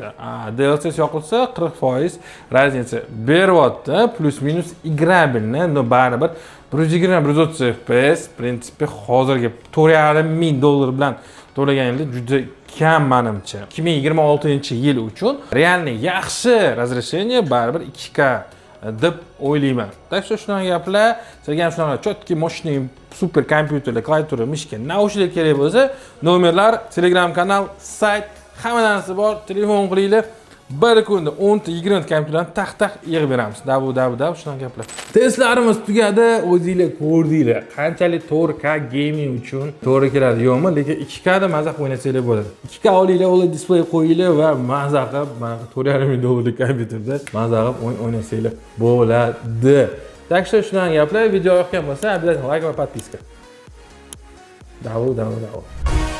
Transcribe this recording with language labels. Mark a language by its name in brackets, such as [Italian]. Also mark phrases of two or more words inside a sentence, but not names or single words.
[Uzbek] DLSS yoqilsa 40% raznica beryapti, plus minus igrabilni, no baribir 120-130 FPS prinsipi hozirgi $4,500 bilan to'laganingizda juda kam menimcha. 2026-yil uchun realni yaxshi разрешение baribir 2K deb o'ylayman. [Russian] Так что [Uzbek] shunaqa gaplar, sizga ham shunaqa chotki mощный super kompyuterlar, klaviatura, mishka, naushniklar kerak bo'lsa, nomerlar, Telegram kanal, sayt, hamma narsa bor. Telefon qilinglar. Bir kunda 10 ta 20 ta kompyuterlarni taq yig'ib beramiz. Dabu shunaqa gaplar. Testlarimiz tugadi, o'zingizlar ko'rdinglar. Qanchalik 4K gaming uchun to'g'ri keladi yo'qmi, lekin 2K da maza qilib o'ynasanglar bo'ladi. 2K olinglar, OLED display qo'yinglar va maza qilib mana $4,500 kompyuterda maza qilib o'ynasanglar bo'ladi. [Russian] Так что [Uzbek] shunaqa gaplar. Video yoqgan bo'lsa, обязательно like va подписка. Davu.